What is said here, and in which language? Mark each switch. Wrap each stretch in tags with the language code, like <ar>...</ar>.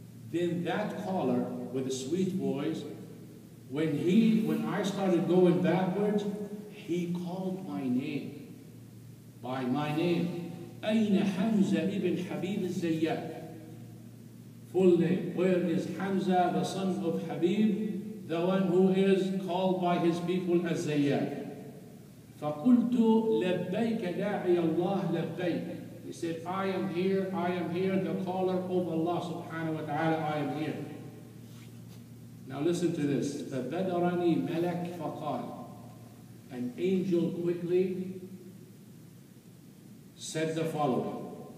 <en>Then that caller with a sweet voice, when I started going backwards, he called my name, by my name.</en> <ar>أين حمزة ibn Habib al-Zayyat?</ar> <en>Full name. Where is Hamza, the son of Habib, the one who is called by his people as Zayyat?</en> <ar>فقلت لبيك داعي الله لبيك.</ar> <en>He said, I am here, the caller of Allah subhanahu wa ta'ala, I am here. Now listen to this.</en> <ar>فبدرني ملك فقال.</ar> <en>An angel quickly said the following.</en>